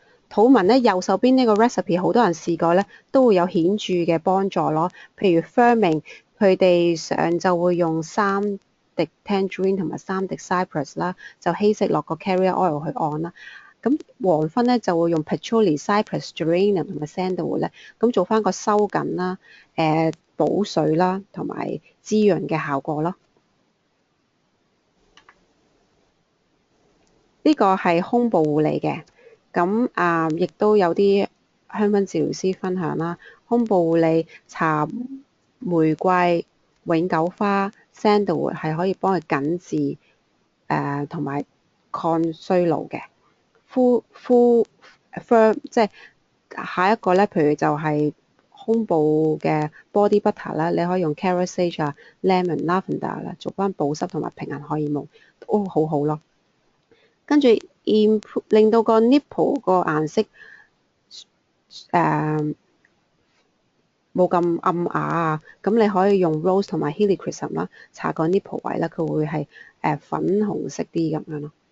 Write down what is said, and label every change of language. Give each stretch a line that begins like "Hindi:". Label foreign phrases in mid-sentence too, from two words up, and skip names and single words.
Cantonese: 肚紋咧，右手邊呢個 recipe 好多人試過咧，都會有顯著嘅幫助咯。譬如 Firming，佢哋上晝會用3滴 tangerine 同埋3滴 cypress 啦，就稀釋落個
English: carrier oil
Cantonese: 去按啦。咁黃昏咧就會用
English: patchouli、cypress、geranium
Cantonese: 同埋 sandalwood 咧，咁做翻個收緊啦、補水啦同埋滋潤嘅效果咯。呢個係胸部護理嘅。咁亦都有啲香薰治療師分享啦，胸部護理搽玫瑰、永久花、sandalwood 係可以幫佢緊緻同埋抗衰老嘅。firm 即係下一個咧，譬如就係胸部嘅
English: body butter
Cantonese: 啦，你可以用
English: carrot sage
Cantonese: 啊、
English: lemon、lavender
Cantonese: 啦，做翻保濕同埋平衡荷爾蒙，都好好咯。跟住令到個 nipple 個顏色冇咁暗啞啊，咁你可以用 rose 同埋 helichrysum 啦，搽個 nipple 位啦，佢會係粉紅色啲咁樣咯。